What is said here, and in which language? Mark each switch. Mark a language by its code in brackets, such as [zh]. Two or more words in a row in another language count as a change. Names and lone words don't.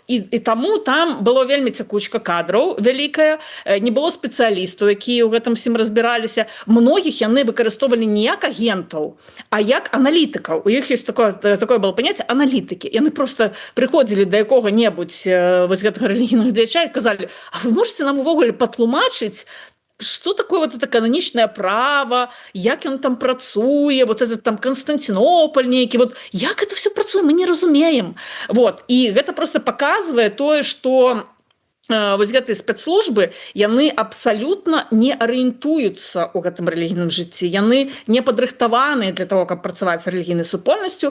[be] І таму там было вельмі цякучка кадраў вялікая, не было спецыялістаў, якія ў гэтым всім разбіраліся. Многіх яны выкарыстоўвалі не як агентаў, а як аналітыкаў. У іх ёсць такое было паняцце аналітыкі. Яны просто прыходзілі да якога-небудзь вось гэтага рэлігійнага дзеяча і казалі: а вы можете нам увогуле патлумачыць, [ru] что такое вот это [be] кананічнае права, як ён там працуе, [ru] вот этот там Константинополь нейкі, вот як это все працуе, [be] мы не разумеем. [ru] Вот. [be] І гэта просто показывае тое, што вось гэтыя спецслужбы, яны абсалютна не арыентуюцца ў гэтым рэлігійным жыцці. Яны не падрыхтаваныя для того, каб працаваць з рэлігійнай супольнасцю.